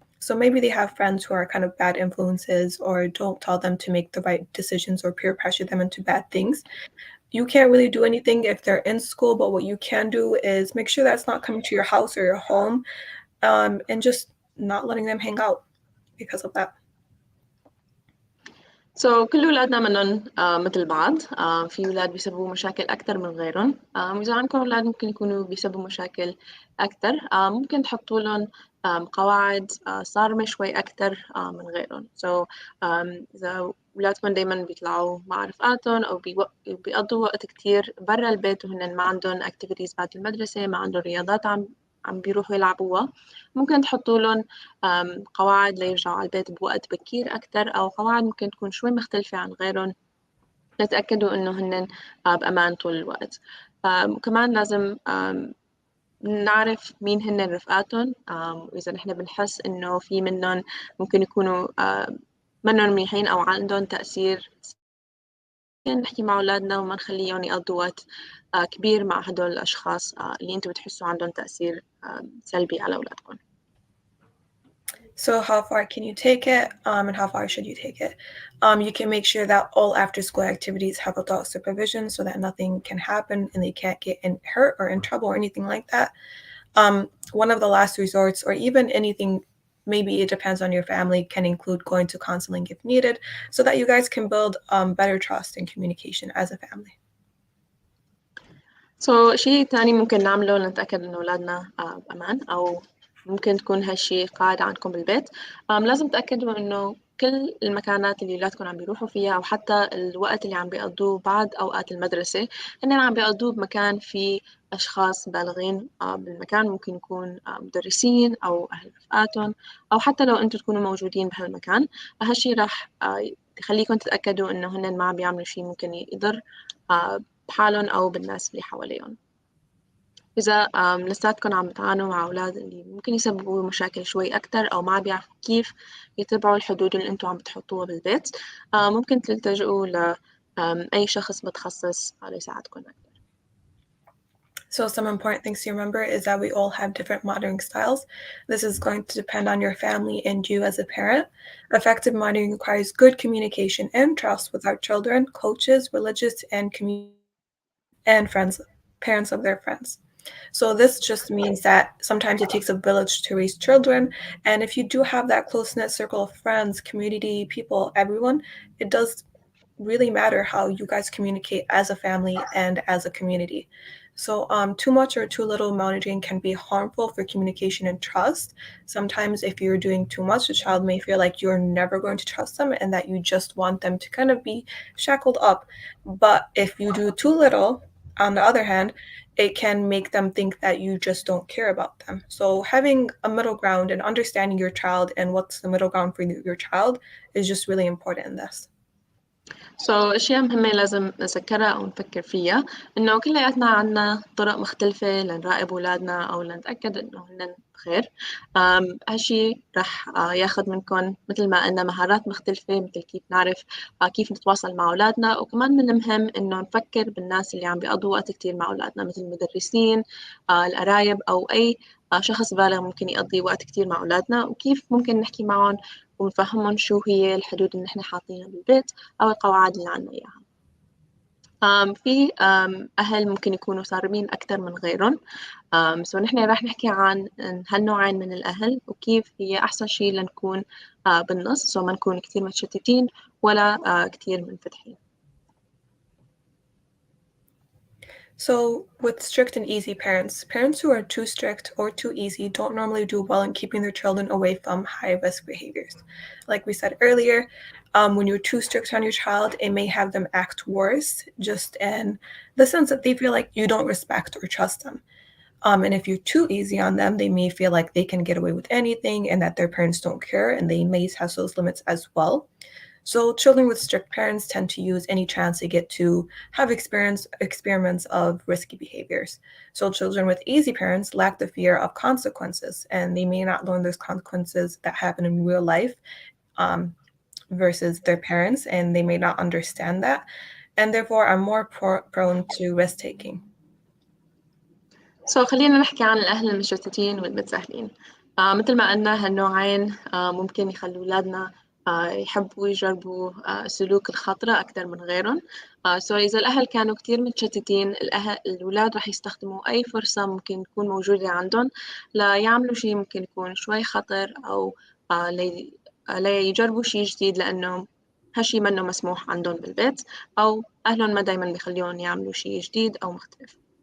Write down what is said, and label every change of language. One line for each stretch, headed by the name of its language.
English: So maybe they have friends who are kind of bad influences or don't tell them to make the right decisions or peer pressure them into bad things. You can't really do anything if they're in school, but what you can do is make sure that's not coming to your house or your home, and just not letting them hang out because of that.
Arabic: كل أولادنا منهم مثل بعض. في أولاد بيسببوا مشاكل أكتر من غيرهم. وإذا عندكم أولاد ممكن يكونوا بيسببوا مشاكل أكتر، ممكن تحطوا لهم قواعد صارمة شوي أكتر من غيرهم. إذا أولادكم دايماً بيطلعوا مع رفقاتهم أو بيقضوا وقت كتير برا البيت وهن ما عندهم activities بعد المدرسة، ما عندهم رياضات عم بيروحوا يلعبوها، ممكن تحطوا لهم قواعد ليرجعوا على البيت بوقت بكير أكتر، أو قواعد ممكن تكون شوي مختلفة عن غيرهم لتأكدوا إنه هن بأمان طول الوقت. وكمان لازم نعرف مين هن رفقاتهم، وإذا نحن بنحس إنه في منهم ممكن يكونوا منهم منيحين أو عندهم تأثير، نحكي مع أولادنا وما نخليهم يقضوا وقت كبير مع هدول الأشخاص اللي أنتوا بتحسوا عندهم تأثير سلبي على أولادكم.
English: So how far can you take it, and how far should you take it? You can make sure that all after-school activities have adult supervision so that nothing can happen and they can't get hurt or in trouble or anything like that. One of the last resorts, or even anything, maybe it depends on your family, can include going to counseling if needed, so that you guys can build better trust and communication as a family.
Arabic: شيء تاني ممكن نعمله لنتأكد إنه أولادنا بأمان، أو ممكن تكون هالشي قاعدة عندكم بالبيت. لازم تأكدوا إنه كل المكانات اللي أولادكم عم بيروحوا فيها، أو حتى الوقت اللي عم بيقضوه بعد أوقات المدرسة، إنهم عم بيقضوه بمكان فيه أشخاص بالغين بالمكان. ممكن يكون مدرسين أو أهل رفقاتهم، أو حتى لو أنتوا تكونوا موجودين بهالمكان. هالشي راح يخليكم تتأكدوا إنه هن ما عم بيعملوا شيء ممكن يضر بحالهم أو بالناس اللي حواليهم. إذا لساتكم عم بتعانوا مع أولاد اللي ممكن يسببوا مشاكل شوي أكتر، أو ما بيعرفوا كيف يتبعوا الحدود اللي أنتوا عم بتحطوها بالبيت، ممكن تلتجئوا لأي شخص متخصص ليساعدكم أكتر.
English: So some important things to remember is that we all have different monitoring styles. This is going to depend on your family and you as a parent. Effective monitoring requires good communication and trust with our children, coaches, religious, and community, and friends, parents of their friends. So this just means that sometimes it takes a village to raise children. And if you do have that close-knit circle of friends, community, people, everyone, it does really matter how you guys communicate as a family and as a community. So too much or too little monitoring can be harmful for communication and trust. Sometimes if you're doing too much, the child may feel like you're never going to trust them and that you just want them to kind of be shackled up. But if you do too little, on the other hand, it can make them think that you just don't care about them. So having a middle ground and understanding your child and what's the middle ground for your child is just really important in this.
Arabic: أشياء مهمة لازم نذكرها أو نفكر فيها، إنه كلياتنا عنا طرق مختلفة لنراقب أولادنا أو لنتأكد إنه هن خير. هالشي رح ياخد منكم مثل ما قلنا مهارات مختلفة، مثل كيف نعرف كيف نتواصل مع أولادنا، وكمان من المهم إنه نفكر بالناس اللي عم بيقضوا وقت كتير مع أولادنا مثل المدرسين، القرايب، أو أي شخص بالغ ممكن يقضي وقت كتير مع أولادنا، وكيف ممكن نحكي معهم ونفهمهم شو هي الحدود اللي نحن حاطينها بالبيت أو القواعد اللي عنا إياها. في أهل ممكن يكونوا صارمين أكتر من غيرهم. سو نحن راح نحكي عن هالنوعين من الأهل وكيف هي أحسن شيء لنكون بالنص، سو ما نكون كتير متشتتين ولا كتير منفتحين.
English: So with strict and easy parents, parents who are too strict or too easy don't normally do well in keeping their children away from high-risk behaviors. Like we said earlier, when you're too strict on your child, it may have them act worse, just in the sense that they feel like you don't respect or trust them. And if you're too easy on them, they may feel like they can get away with anything and that their parents don't care, and they may have those limits as well. So children with strict parents tend to use any chance they get to have experiments of risky behaviors. So children with easy parents lack the fear of consequences, and they may not learn those consequences that happen in real life versus their parents, and they may not understand that, and therefore are more prone to risk-taking.
Arabic: خلينا نحكي عن الأهل المشتتين والمتساهلين. مثل ما قلنا هالنوعين ممكن يخلوا أولادنا يحبوا يجربوا سلوك الخطرة أكثر من غيرهم. إذا الأهل كانوا كتير متشتتين، الأولاد رح يستخدموا أي فرصة ممكن تكون موجودة عندهم ليعملوا شيء ممكن يكون شوي خطر، أو ليجربوا شيء جديد، لأنه هالشي منه مسموح عندهم بالبيت، أو أهلهم ما دايما بيخليهم يعملوا شيء جديد أو مختلف.